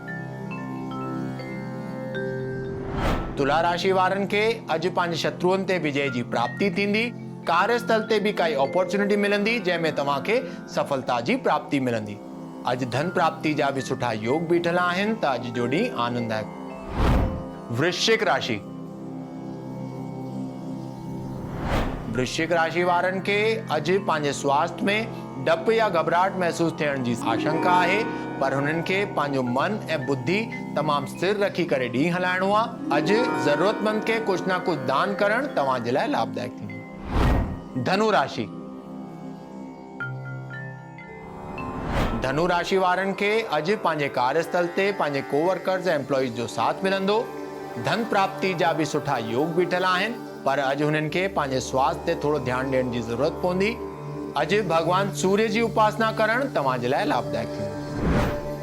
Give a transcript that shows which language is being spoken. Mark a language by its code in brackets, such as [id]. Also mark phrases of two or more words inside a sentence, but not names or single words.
[sd] तुला राशि वारनि खे अॼु पंहिंजे शत्रुअनि ते विजय जी प्राप्ति थींदी। कार्यस्थल ते बि काई अपॉर्चुनिटी मिलंदी जंहिंमें तव्हां खे सफलता जी प्राप्ति मिलंदी। अॼु धन प्राप्ति जा बि सुठा योग बीठल आहिनि त अॼु जो ॾींहुं आनंददायक। वृश्चिक राशि। वृश्चिक राशि वारनि खे अॼु पंहिंजे स्वास्थ्य में डपु या घबराहट महसूस थियण जी आशंका आहे, पर हुननि खे पंहिंजो मन ऐं बुद्धि तमामु स्थिर रखी करे ॾींहुं हलाइणो आहे। अॼु ज़रूरतमंद खे कुझु न कुझु दान करण तव्हां जे लाइ लाभदायक थींदो। धनु राशि। धनु राशि वारनि खे अॼु पंहिंजे कार्यस्थल ते पंहिंजे कोवर्कर्स ऐं एम्प्लॉइज़ जो साथ मिलंदो। धन प्राप्ति जा बि सुठा योग बीठल आहिनि, पर अॼु हुननि खे पंहिंजे स्वास्थ्य ते थोरो ध्यानु ॾियण जी ज़रूरत पवंदी। अॼु भगवान सूर्य जी उपासना करण तव्हां जे लाइ लाभदायक थींदो।